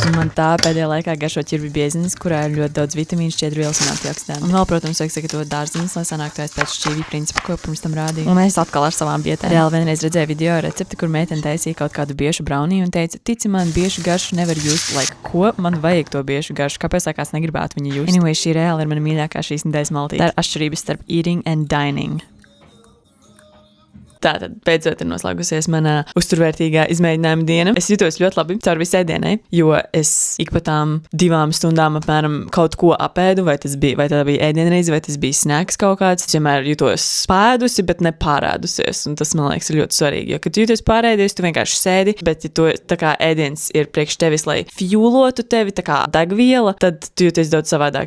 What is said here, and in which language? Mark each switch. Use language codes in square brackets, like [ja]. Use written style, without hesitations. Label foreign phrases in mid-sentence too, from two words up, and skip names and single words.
[lv] Un man tā pēdējā laikā garšo ķirbju biezenis, kurā ir ļoti daudz vitamīnu, šķiedrvielas un antioksidantu. Un vēl, protams, vajag sagatavot dārziņus, lai sanāktu pēc šķīvī principa, ko pirms tam rādīju. Un es atkal ar savām vietām. Reāli vienreiz redzēju video recepti, kur meitene taisīja kaut kādu biešu brauniju un teica, tici man, biešu garšu nevar just. Ko man vajag to biešu garšu? Kāpēc kāds negribētu viņu just? Anyway, šī reāli ir mana mīļākā šīs nedēļas maltīte. Tā ir atšķirības starp [en] eating and dining. [lv] Tātad, beidzot ir noslēgusies mana uzturvērtīgā izmēģinājuma diena. Es jutos ļoti labi caur visai dienai, jo es ik pa tām 2 stundām apmēram kaut ko apēdu, vai tā bija ēdienreize, vai tas bija snacks kaut kāds. Es vienmēr jutos pēdusi, bet nepārēdusies, un tas, man liekas, ir ļoti svarīgi, jo, kad tu jūties pārēdies, tu vienkārši sēdi, bet ja tu, tā kā ēdiens ir priekš tevis, lai fuelotu tevi, tā kā degviela, tad tu jūties daudz savādāk.